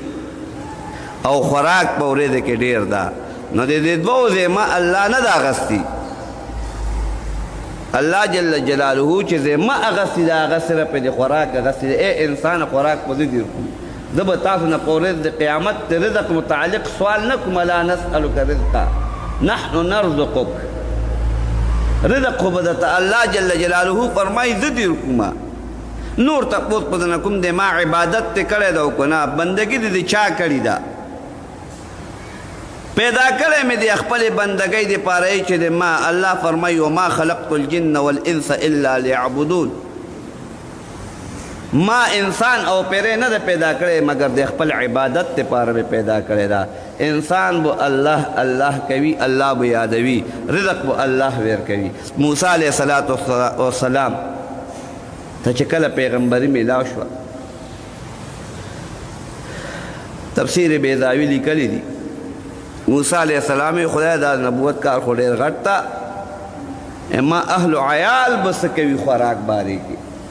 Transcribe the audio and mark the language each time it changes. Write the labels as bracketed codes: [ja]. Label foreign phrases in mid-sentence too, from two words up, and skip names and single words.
[ps] او خوراک په ورځ کې ډېر ده. نو د دې دوو ذمه الله نه ده اخیستې. الله [ar] جل جلاله [ps] چې ذمه اخیستې ده هغه صرف د خوراک اخیستې ده. ای انسان خوراک به زه درکوم، زه به تاسو نه په ورځ د قیامت د رزق متعلق سوال نه کوم. [ar] لا نسألک رزقا نحن نرزقک. [ps] رزق خو به درته الله [ar] جل جلاله [ps] فرمایي زه درکوم. نور تپوس به نه کوم د ما عبادت ته کړی ده او که نه، بندګي دې چا کړې ده. پیدا کړی مې د خپلې بندګۍ دپاره چې د ما الله فرمایي [ar] وما خلقت الجن والانس الا لیعبدون. [ps] ما انسان او پیرې نه ده پیدا کړی مگر د خپل عبادت دپاره مې پیدا کړی ده. انسان به الله الله کوي، الله به یادوي، رزق به الله ورکوي. موسی [ar] علیه السلام [ps] ته چې کله پیغمبري میلاو شوه، تفسیر بیضاوي لیکلی دي موسی [ar] علیه السلام [ps] خدای دا نبوت کار خو ډېر غټ ته، اما اهل و عیال به څه کوي خوراک بارې کې.